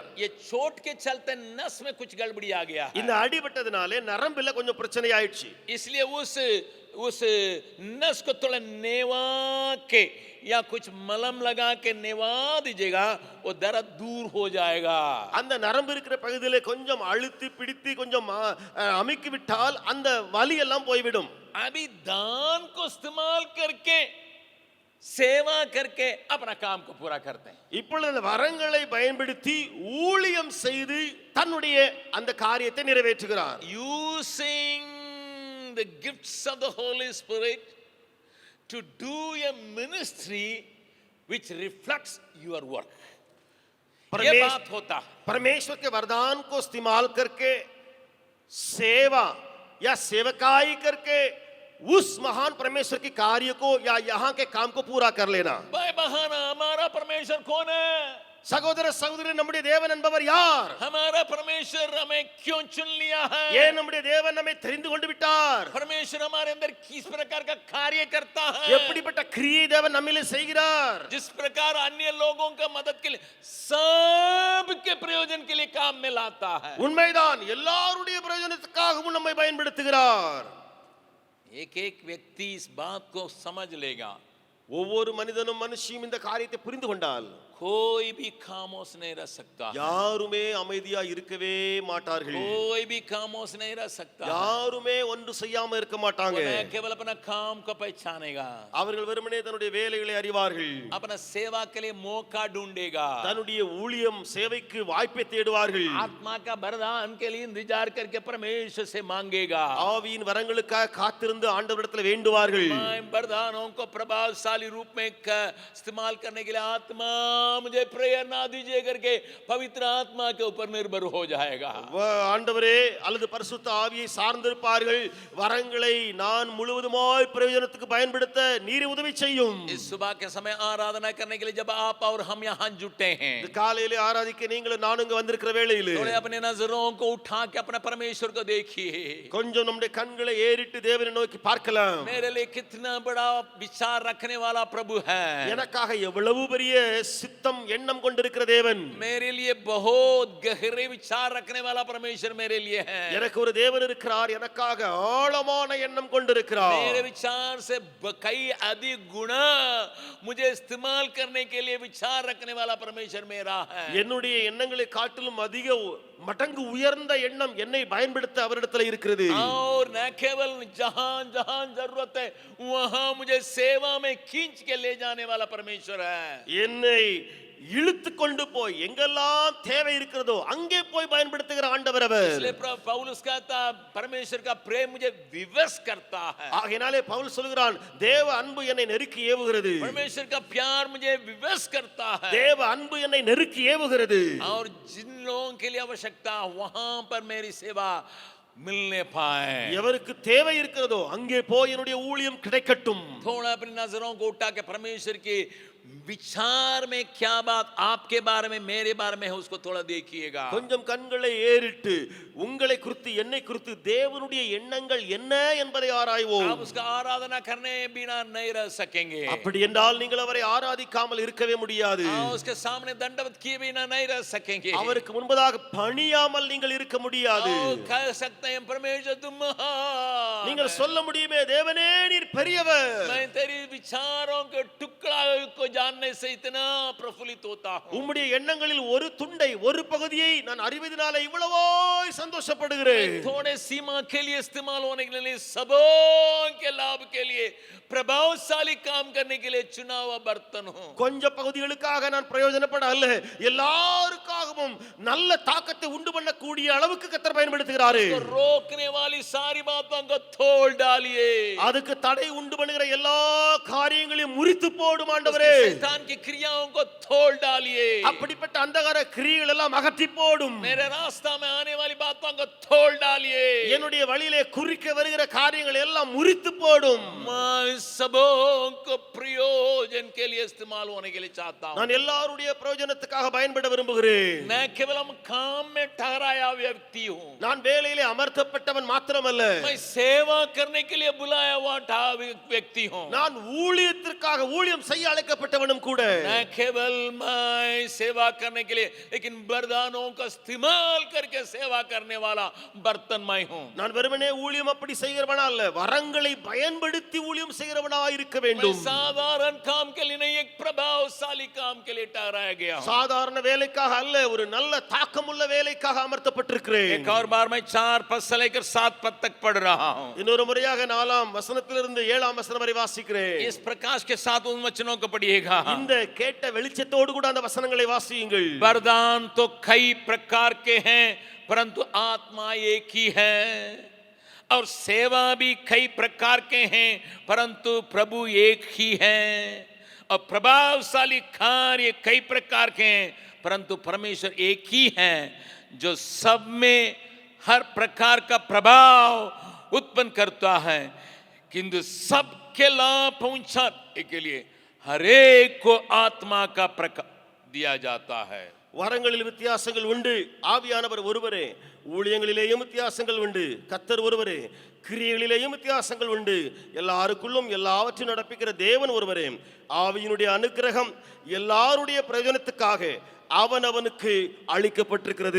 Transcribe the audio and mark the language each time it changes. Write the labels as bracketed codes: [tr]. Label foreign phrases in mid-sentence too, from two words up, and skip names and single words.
[hi] ये चोट के चलते नस में कुछ गड़बड़ी आ गया है, [ta] இந்த அடிபட்டதுனாலே நரம்பில கொஞ்சம் பிரச்சனை ஆயிடுச்சு. [hi] इसलिए उस नस को थोड़ा नेवा के या कुछ मलम लगा के नेवा दीजिएगा, वो दर्द दूर हो जाएगा. [ta] அந்த நரம்பு இருக்கிற பகுதியிலே கொஞ்சம் அழுத்தி பிடித்து கொஞ்சம் அமுக்கி விட்டால் அந்த வலி எல்லாம் போய்விடும். [hi] अभी दान को इस्तेमाल करके सेवा करके अपना काम को पूरा करते हैं. [ta] இப்பொழுது அந்த வரங்களை பயன்படுத்தி ஊழியம் செய்து தன்னுடைய அந்த காரியத்தை நிறைவேற்றுகிறார். [en] Using the gifts of the Holy Spirit to do a ministry which reflects your work. [hi] ये बात होता है. परमेश्वर के वरदान को इस्तेमाल करके सेवा या सेवकाई करके उस महान परमेश्वर के कार्य को या यहाँ के काम को पूरा कर लेना. भाई बहाना हमारा परमेश्वर कौन है? [ta] சகோதர சகோதரி, நம்முடைய தேவன் என்பவர் யார்? [hi] हमारा परमेश्वर हमें क्यों चुन लिया है? [ta] ஏன் நம்முடைய தேவன் நம்மை தெரிந்து கொண்டு விட்டார்? [hi] परमेश्वर हमारे अंदर किस प्रकार का कार्य करता है? [ta] எப்படிப்பட்ட கிரியை தேவன் நம்மிலே செய்கிறார்? [hi] जिस प्रकार अन्य लोगों का मदद के लिए सबके प्रयोजन के लिए काम में लाता है. [ta] உண்மைதான், எல்லாருடைய பிரயோஜனத்துக்காகவும் நம்மை பயன்படுத்துகிறார். [hi] एक एक व्यक्ति इस बात को समझ लेगा, [ta] ஒவ்வொரு மனிதனும் மனுஷியும் இந்த காரியத்தை புரிந்து கொண்டால் [hi] कोई भी खामोश नहीं रह सकता, [ta] யாருமே அமைதியா இருக்கவே மாட்டார்கள். [hi] कोई भी खामोश नहीं रह सकता. [ta] யாருமே ஒன்று செய்யாம இருக்க மாட்டாங்க. [hi] वो केवल अपना काम को पहचानेगा, [ta] அவர்கள் வெறுமனே தன்னுடைய வேலைகளை அறிவார்கள், [hi] अपना सेवा के लिए मौका ढूंढेगा, [ta] தன்னுடைய ஊழியம் சேவைக்கு வாய்ப்பை தேடுவார்கள், [hi] आत्मा का वरदान के लिए इंतजार करके परमेश्वर से मांगेगा, [ta] ஆவியின் வரங்களுக்காக காத்திருந்து ஆண்டவரிடத்தில் வேண்டுவார்கள். [hi] वरदानों को प्रभावशाली रूप में इस्तेमाल करने के लिए आत्मा मुझे प्रेयर ना दीजिए करके पवित्र आत्मा के ऊपर निर्भर हो जाएगा। [ta] ஆண்டவரே அல்லது பரிசுத்த ஆவியை சார்ந்திருப்பார்கள். வரங்களை நான் முழுவதுமாய் பிரயோஜனத்துக்கு பயன்படுத்த நீர் உதவி செய்யும். [hi] इस सुबह के समय आराधना करने के लिए जब आप और हम यहाँ जुटे हैं, [ta] இந்த காலையிலே ஆராதிக்க நீங்களும் நானும் இங்க வந்திருக்கிற வேளையிலே [hi] थोड़े अपने नजरों को उठा के अपने परमेश्वर को देखिए। [ta] கொஞ்சம் நம்முடைய கண்களை ஏறிட்டு தேவனை நோக்கி பார்க்கலாம். [hi] मेरे लिए कितना बड़ा विचार रखने वाला प्रभु है, [ta] எனக்காக எவ்வளவு பெரிய சித்தம் எண்ணம் கொண்டிருக்கிற தேவன், [hi] मेरे लिए बहुत गहरे विचार रखने वाला परमेश्वर मेरे लिए है। [ta] எனக்கு ஒரு தேவன் இருக்கிறார், எனக்காக ஆழமான எண்ணம் கொண்டிருக்கிறார். [hi] मेरे विचार से कई अधिक गुना मुझे इस्तेमाल करने के लिए विचार रखने वाला परमेश्वर मेरा है। [ta] என்னுடைய எண்ணங்களை காட்டிலும் அதிக மடங்கு உயர்ந்த எண்ணம் என்னை பயன்படுத்த அவரிடத்தில் இருக்கிறது. [hi] और न केवल जहां जहां जरूरत है वहां मुझे सेवा में खींच के ले जाने वाला परमेश्वर है। [ta] என்னை இழுத்து கொண்டு போய் எங்கெல்லாம் தேவை இருக்கிறதோ அங்கே போய் பயன்படுத்துகிற ஆண்டவர் அவர். [hi] इसलिए पौलुस कहता परमेश्वर का प्रेम मुझे विवश करता है। [ta] ஆகையாலே பவுல் சொல்கிறான், தேவ அன்பு என்னை நெருக்கி ஏவுகிறது. [hi] परमेश्वर का प्यार मुझे विवश करता है। [ta] தேவ அன்பு என்னை நெருக்கி ஏவுகிறது. [hi] और जिन लोगों के लिए आवश्यकता वहां पर मेरी सेवा मिलने पाए, [ta] எவருக்கு தேவை இருக்கிறதோ அங்கே போய் என்னுடைய ஊழியம் கிடைக்கட்டும். [hi] थोड़ा अपनी नजरों को उठा के परमेश्वर की विचार में क्या बात आपके बारे में मेरे बारे में है उसको थोड़ा देखिएगा। [ta] கொஞ்சம் கண்களை ஏறிட்டு உங்களை குறித்து என்னை குறித்து தேவனுடைய எண்ணங்கள் என்ன என்பதை ஆராய்வோம். [hi] आप उसका आराधना करने बिना नहीं रह सकेंगे। [ta] அப்படி என்றால் நீங்கள் அவரை ஆராதிக்காமல் இருக்கவே முடியாது. [hi] उसके सामने दंडवत किए बिना नहीं रह सकेंगे। [ta] அவருக்கு முன்பதாக பணியாமல் நீங்கள் இருக்க முடியாது. [hi] कह सकते हैं परमेश्वर तुम महान, [ta] நீங்கள் சொல்ல முடியுமே, தேவனே நீர் பெரியவர். [hi] मैं तेरी विचारों के टुकड़ा को जानने से इतना प्रफुल्लित होता हूं। [ta] உம்முடைய எண்ணங்களில் ஒரு துண்டை ஒரு பகுதியை நான் அறிவதனால இவ்வளவோ சந்தோஷப்படுகிறேன். [hi] थोड़े सीमा के लिए इस्तेमाल होने के लिए सबों के लाभ के लिए प्रभावशाली काम करने के लिए चुना हुआ बर्तन हूं। [ta] கொஞ்ச பகுதிகளுக்காக நான் பிரயோஜனப்பட அல்ல, எல்லாருக்காகவும் நல்ல தாக்கத்தை உண்டு பண்ணக்கூடிய அளவுக்கு கர்த்தர் பயன்படுத்துகிறாரு. [hi] रोकने वाली सारी बातों को तोड़ डालिए, [ta] அதுக்கு தடை உண்டு பண்ணுகிற எல்லா காரியங்களையும் முறித்து போடும் ஆண்டவரே. [hi] शैतान की क्रियाओं को तोड़ डालिए, [ta] அப்படிப்பட்ட அந்தகார கிரியைகள் எல்லாம் அகற்றி போடும். [hi] मेरे रास्ता में आने वाली बातों को तोड़ डालिए, [ta] என்னுடைய வழியிலே குறுக்க வருகிற காரியங்கள் எல்லாம் முறித்து போடும். [hi] मैं सबों को प्रयोजन के लिए इस्तेमाल होने के लिए चाहता हूं। [ta] நான் எல்லாருடைய பிரயோஜனத்துக்காக பயன்பட விரும்புகிறேன். [hi] मैं केवल हम काम में ठहराया व्यक्ति हूं, [ta] நான் வேலையிலே அமர்த்தப்பட்டவன் மாத்திரமல்ல, [hi] मैं सेवा करने के लिए बुलाया हुआ व्यक्ति हूं। [ta] நான் ஊழியத்திற்காக ஊழியம் செய்ய அழைக்கப்பட்டவனும் கூட. [hi] न केवल मैं सेवा करने के लिए लेकिन वरदानों का इस्तेमाल करके सेवा करने वाला बर्तन मैं हूं। [ta] நான் வெறுமனே ஊழியம் அப்படி செய்கிறவனா அல்ல, வரங்களை பயன்படுத்தி ஊழியம் செய்கிறவனா இருக்க [hi] मैं [ta] வேண்டும். [hi] साधारण काम के लिए नहीं, एक प्रभावशाली काम के लिए ठहराया गया हूं। [ta] சாதாரண வேலைக்காக அல்ல, ஒரு நல்ல தாக்கமுள்ள வேலைக்காக அமர்த்தப்பட்டிருக்கிறேன். [hi] एक और बार मैं 4 पद से लेकर 7 पद तक पढ़ रहा हूं। [ta] இன்னொரு முறையாக 4ஆம் வசனத்திலிருந்து 7ஆம் வசனம் வரை வாசிக்கிறேன். [hi] इस प्रकाश के साथ उन वचनों को पढ़िएगा। [ta] இந்த கேட்ட வெளிச்சத்தோடு கூட அந்த வசனங்களை வாசியுங்கள். [hi] वरदान तो कई प्रकार के हैं परंतु आत्मा एक ही है, और सेवा भी कई प्रकार के हैं परंतु प्रभु एक ही है, और प्रभावशाली कार्य कई प्रकार के हैं परंतु परमेश्वर एक ही है, जो सब में हर प्रकार का प्रभाव उत्पन्न करता है, किंतु सबके लाभ पहुंचाने के लिए हर एक को आत्मा का प्रकाश दिया जाता है। [ta] வரங்களில் வித்தியாசங்கள் உண்டு, ஆவியானவர் ஒருவரே. ஊழியங்களிலேயும் வித்தியாசங்கள் உண்டு, கர்த்தர் ஒருவரே. கிரியைகளிலேயும் வித்தியாசங்கள் உண்டு, எல்லாருக்குள்ளும் எல்லாவற்றையும் நடப்பிக்கிற தேவன் ஒருவரே. ஆவியினுடைய அனுக்கிரகம் எல்லாருடைய பிரயோஜனத்துக்காக அவனவனுக்கு அளிக்கப்பட்டிருக்கிறது.